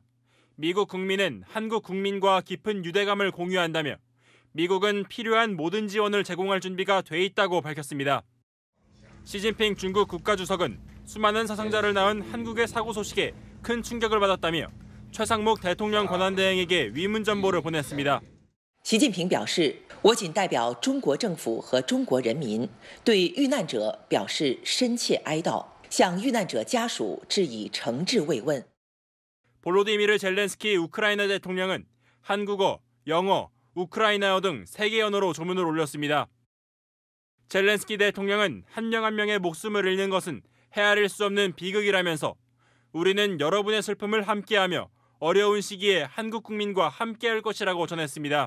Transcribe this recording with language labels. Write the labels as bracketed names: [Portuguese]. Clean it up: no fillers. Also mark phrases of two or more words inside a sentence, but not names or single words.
[Korean] 미국 국민은 한국 국민과 깊은 유대감을 공유한다며 미국은 필요한 모든 지원을 제공할 준비가 돼 있다고 밝혔습니다. 시진핑 중국 국가주석은 수많은 사상자를 낳은 한국의 사고 소식에 큰 충격을 받았다며 최상목 대통령 권한대행에게 위문 전보를 보냈습니다. [Chinese] 习近平表示，我谨代表中国政府和中国人民对遇难者表示深切哀悼，向遇难者家属致以诚挚慰问。 [Korean] 볼로디미르 젤렌스키 우크라이나 대통령은 한국어, 영어, 우크라이나어 등 3개 언어로 조문을 올렸습니다. 젤렌스키 대통령은 한 명 한 명의 목숨을 잃는 것은 헤아릴 수 없는 비극이라면서 우리는 여러분의 슬픔을 함께하며 어려운 시기에 한국 국민과 함께할 것이라고 전했습니다.